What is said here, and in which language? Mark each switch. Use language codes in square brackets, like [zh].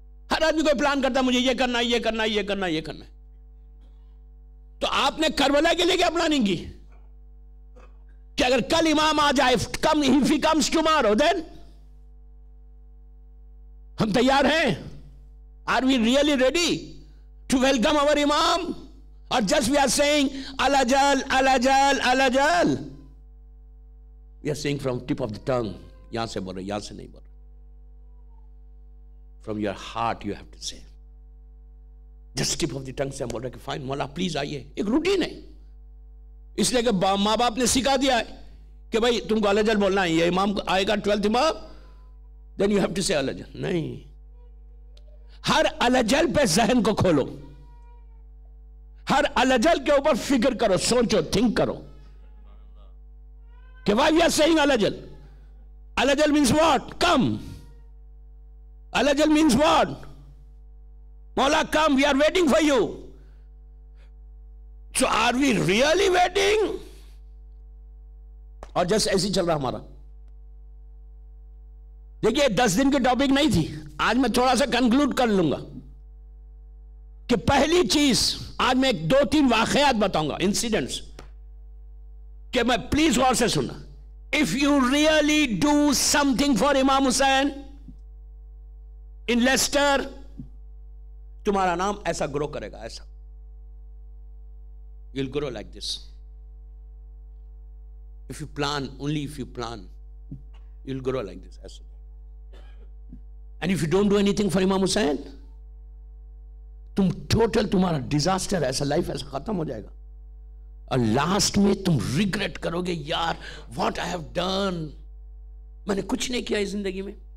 [ur] ہر آدمی کوئی پلان کرتا ہے, مجھے یہ کرنا ہے, یہ کرنا ہے, یہ کرنا ہے, یہ کرنا ہے. تو آپ نے کربلا کے لیے کیا پلاننگ کی کہ اگر کل امام آ جائے, if he comes tomorrow, then ہم تیار ہیں. Are we really ready to welcome our Imam? [en] Or just we are saying Al-Ajal, Al-Ajal, Al-Ajal. We are saying from tip of the tongue. [ur] یہاں سے بول رہے, یہاں سے نہیں بول رہے. [en] From your heart you have to say. [ur] Just tip of the tongue سے ہم بول رہے کہ fine مولا پلیز آئیے. ایک روٹین ہے. اس لیے کہ ماں باپ نے سکھا دیا ہے کہ بھائی تم کو Al-Ajal بولنا ہے. یہ امام آئے گا 12th امام, then you have to say Al-Ajal. نہیں, ہر Al-Ajal پہ ذہن کو کھولو. ہر Al-Ajal کے اوپر فکر کرو, سوچو, تھنک کرو کہ why we are saying Al-Ajal. [en] Al-Ajal means what? Come. Al-Ajal means what? Mawla, come, we are waiting for you. So are we really waiting? [ur] اور جس ایسی چل رہا ہمارا. دیکھئے 10 دن کی ٹاپک نہیں تھی, آج میں تھوڑا سا کنکلوڈ کر لوں گا کہ پہلی چیز آج میں 2-3 واقعات بتاؤں گا, انسیڈنٹس, کہ میں پلیز غور سے سننا. [en] If you really do something for Imam Hussain in Leicester, تمہارا نام ایسا grow کرے گا, ایسا. You'll grow like this. If you plan, only if you plan, you'll grow like this. [ur] ایسا. [en] And if you don't do anything for Imam Hussain, تم total تمہارا disaster, ایسا life ایسا ختم ہو جائے گا. [ur] اور لاسٹ میں تم ریگریٹ کرو گے, یار واٹ آئی ہیو ڈن, میں نے کچھ نہیں کیا اس زندگی میں.